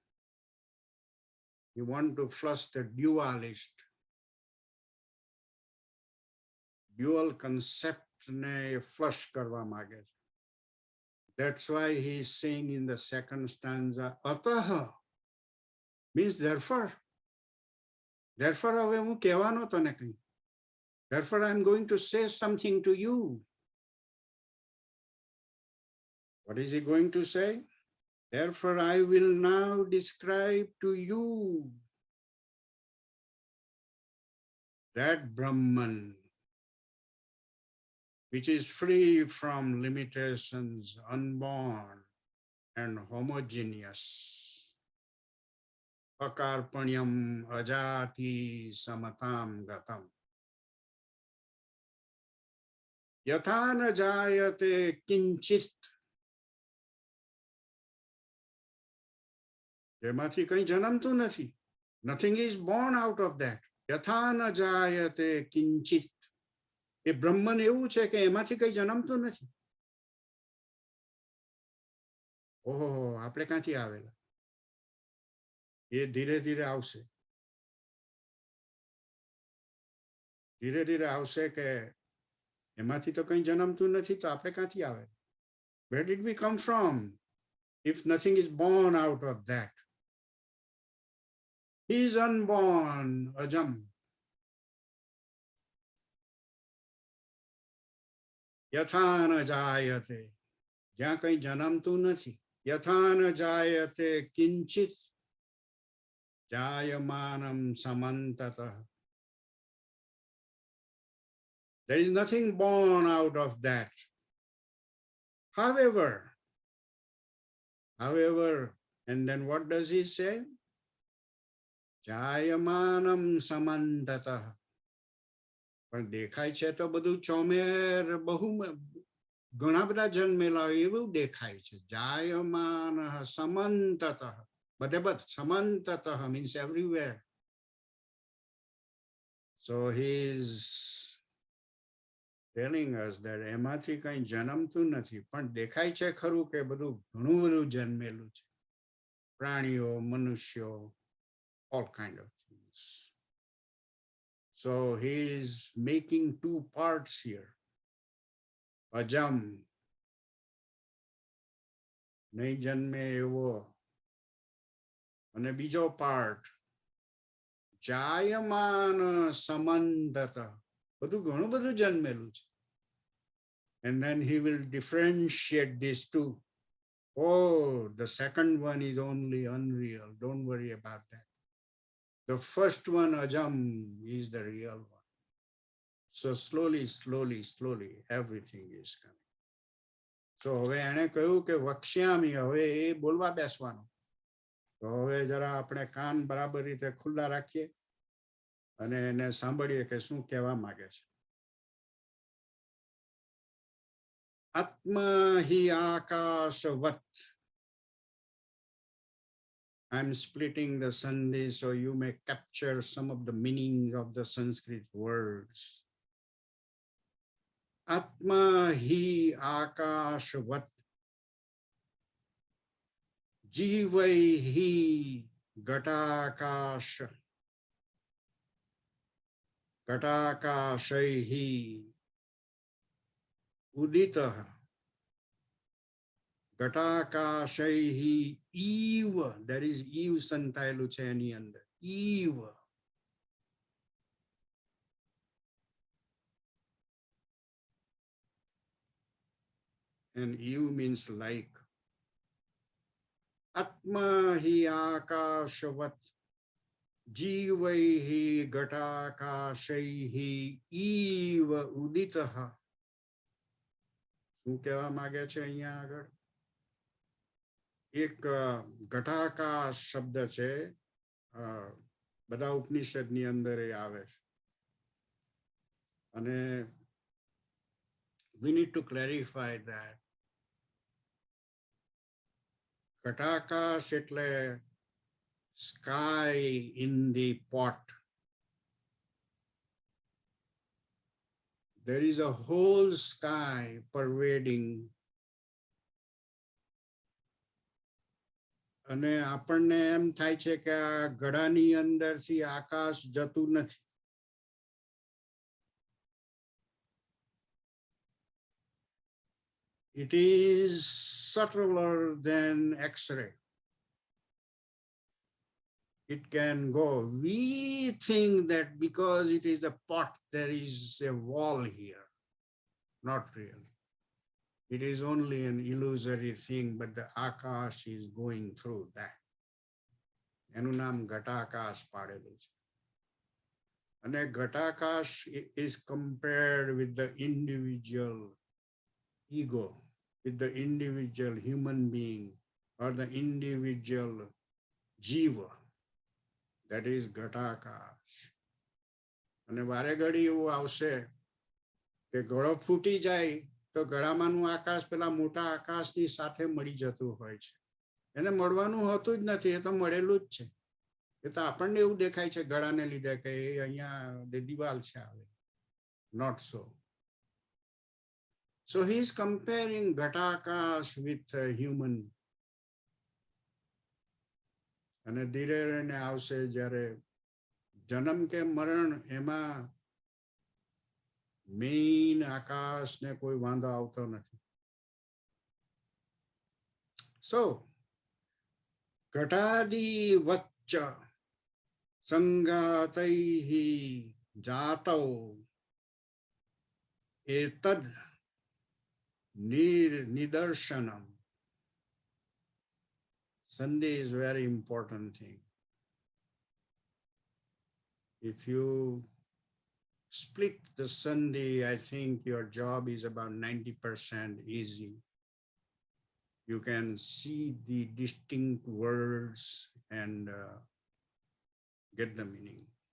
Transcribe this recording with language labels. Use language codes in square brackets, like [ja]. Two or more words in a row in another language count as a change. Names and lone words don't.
[en] He wants to flush the dualist. Dual concept [gu] ne flush કરવા માગે. [en] That's why he's saying in the second stanza, Ataha means therefore. Therefore, [gu] હવે હું કહેવાનો તને કંઈ. [en] Therefore, I'm going to say something to you. What is he going to say? Therefore, I will now describe to you that Brahman, which is free from limitations, unborn and homogeneous. [sa] अकार्पण्यम् अजाति समतां गतम्. यतो न जायते किञ्चित्. [gu] જેમાંથી કંઈ જન્મતું નથી. [en] Nothing is born out of that. [sa] यतो न जायते किञ्चित्. [gu] એ બ્રહ્મન એવું છે કે એમાંથી કંઈ જન્મતું નથી. ઓહો, આપણે ક્યાંથી આવેલા? એ ધીરે ધીરે આવશે. ધીરે ધીરે આવશે કે એમાંથી તો કંઈ જન્મતું નથી, તો આપણે ક્યાંથી આવે? [en] Where did we come from if nothing is born out of that? He is unborn, ajam. [sa] यतो न जायते. [gu] જ્યાં કંઈ જન્મતું નથી. [sa] यतो न जायते किञ्चित्. जायमानं समन्ततः. [en] There is nothing born out of that. However, and then what does he say? [sa] जायमानं समन्ततः. [gu] પણ દેખાય છે તો બધું ચોમેર બહુ ઘણા બધા જન્મેલા એવું દેખાય છે. [sa] જાયમાન સમંતતઃ. [gu] બધે બધ [sa] સમંતતઃ [en] means everywhere. So he is telling us that [gu] એમાંથી કંઈ જન્મતું નથી, પણ દેખાય છે ખરું કે બધું ઘણું બધું જન્મેલું છે. પ્રાણીઓ, મનુષ્યો, [en] all kind of things. So he is making two parts here. Ajam, [gu] નહીં જન્મે એવો. અને બીજો part, [sa] જાયમાન સમંતત. [gu] બધું ઘણું બધું જન્મેલું છે. [en] And then he will differentiate these two. Oh, the second one is only unreal. Don't worry about that. The first one, Ajam, is the real one. So slowly, slowly, slowly, everything is coming. [gu] So હવે એને કહ્યું કે વક્ષ્યામી, હવે એ બોલવા બેસવાનું. તો હવે જરા આપણે કાન બરાબર રીતે ખુલ્લા રાખીએ અને એને સાંભળીએ કે શું કહેવા માંગે છે. [sa] આત્મા હિ આકાશવત. [en] I'm splitting the Sandhi so you may capture some of the meaning of the Sanskrit words. [sa] आत्मा हि आकाशवत्. जीवैः हि घटाकाश. घटाकाशैः हि उदितः. घटाकाशैः इव. [en] There is eve santailu [gu] છે એની અંદર. [en] Eve. And eve means like. [sa] आत्मा हि आकाशवत्. जीवैः घटाकाशैः इव उदितः. [gu] શું કહેવા માંગે છે અહીંયા આગળ? એક ઘટાકાશ શબ્દ છે, બધા ઉપનિષદની અંદર એ આવે છે. [en] અને we need to clarify that. [gu] ઘટાકાશ એટલે [en] sky in the pot. There is a whole sky pervading. [gu] અને આપણને એમ થાય છે કે આ ગળાની અંદરથી આકાશ જતું નથી. [en] It is subtler than X-ray. It can go. We think that because it is a pot, there is a wall here. Not really. It is only an illusory thing, but the akash is going through that. [gu] એનું નામ ઘટાકાશ પાડેલું છે. અને ઘટાકાશ [en] is compared with the individual ego, with the individual human being or the individual jiva. That is ઘટાકાશ. [gu] અને વારે ઘડી એવું આવશે કે ગળો ફૂટી જાય તો ગળામાંનું આકાશ પેલા મોટા આકાશની સાથે મળી જતું હોય છે. એને મળવાનું હોતું જ નથી, એ તો મળેલું જ છે. એ તો આપણને એવું દેખાય છે ગળાને લીધે કે અહીંયા દિવાલ છે આવે. [en] Not so. So he is comparing ઘટાકાશ with human. [gu] અને ધીરે રહીને આવશે જ્યારે જન્મ કે મરણ, એમાં મેઇન આકાશ ને કોઈ વાંધો આવતો નથી. [sa] So ઘટાદી વચ્ચ સંગાતૈહિ જાતૌ એતદ નિદર્શનમ. [en] Sandhi is very important thing. If you split the Sandhi, I think your job is about 90% easy. You can see the distinct words and get the meaning.